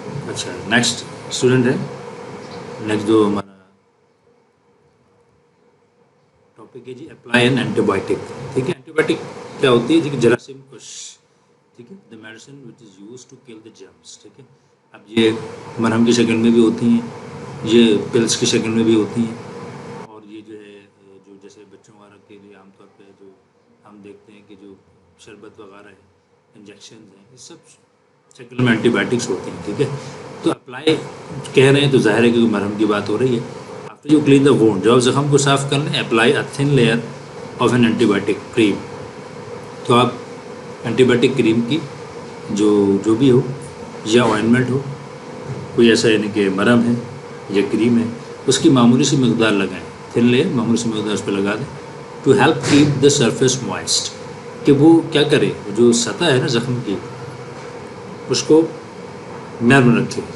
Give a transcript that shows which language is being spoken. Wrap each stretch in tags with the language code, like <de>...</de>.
<ur>اچھا next student ہے، next جو ہمارا ٹاپک ہے جی،</ur> <en>Apply an antibiotic.</en> <ur>ٹھیک ہے، اینٹی بایوٹک کیا ہوتی ہے جی؟ کہ جراثیم کش.</ur> <en>ٹھیک ہے، the medicine which is used to kill the germs.</en> <ur>ٹھیک ہے، اب یہ مرہم کی شکل میں بھی ہوتی ہیں، یہ پلس کی شکل میں بھی ہوتی ہیں، اور یہ جو ہے جو جیسے بچوں وغیرہ کے لیے عام طور پہ جو ہم دیکھتے ہیں کہ جو شربت وغیرہ ہے, انجیکشن ہیں, یہ سب شکل میں اینٹی بایوٹکس ہوتی ہیں. ٹھیک ہے, تو اپلائی کہہ رہے ہیں تو ظاہر ہے کہ مرہم کی بات ہو رہی ہے.</ur> <en>after you clean the wound,</en> <ur>جب آپ زخم کو صاف کر لیں,</ur> <en>Apply a thin layer of an antibiotic cream.</en> <ur>تو آپ اینٹی بایوٹک کریم کی جو بھی ہو یا آئنمنٹ ہو, کوئی ایسا یعنی کہ مرہم ہے یا کریم ہے, اس کی معمولی سی مقدار لگائیں, تھن لیئر معمولی سی مقدار اس پہ لگا دیں,</ur> <en>to help keep the surface moist,</en> <ur>کہ وہ کیا کرے, جو سطح ہے نا زخم کی اس کو نرم رکھے.</ur>